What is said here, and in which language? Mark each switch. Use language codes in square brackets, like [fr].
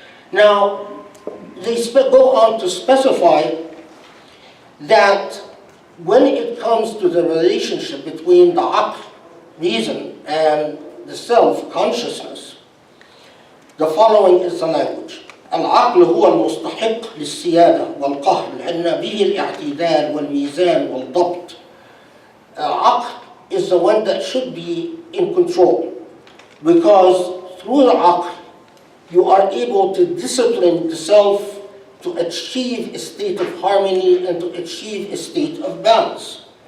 [en] Now, they go on to specify that when it comes to the relationship between the aql, reason, and the self, consciousness, the following is the language. [ar] العقل هو المستحق للسيادة والقهر لأن به الاعتدال والميزان والضبط. [en] Aql is the one that should be in control, because through the aql you are able to discipline the self to achieve a state of harmony and to achieve a state of balance.